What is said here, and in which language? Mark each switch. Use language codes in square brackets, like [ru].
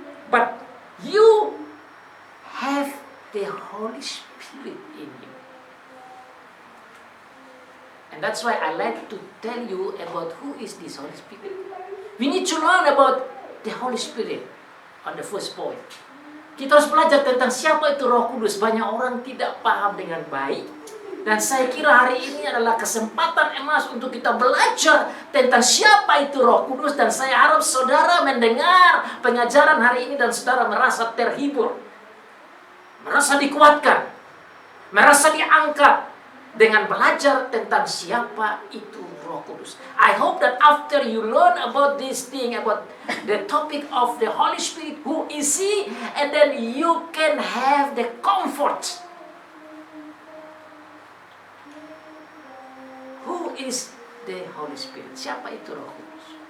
[en] But you have the Holy Spirit in you. And that's why I like to tell you about who is this Holy Spirit. We need to learn about the Holy Spirit on the first point. [id] Kita harus belajar tentang siapa itu Roh Kudus. Banyak orang tidak paham dengan baik. Dan saya kira hari ini adalah kesempatan emas untuk kita belajar tentang siapa itu Roh Kudus. Dan saya harap saudara mendengar pengajaran hari ini dan saudara merasa terhibur, merasa dikuatkan, merasa diangkat dengan belajar tentang siapa itu Roh Kudus. [en] I hope that after you learn about this thing, about the topic of the Holy Spirit, who is He, and then you can have the comfort. Who is the Holy Spirit? [id] Siapa itu Roh Kudus?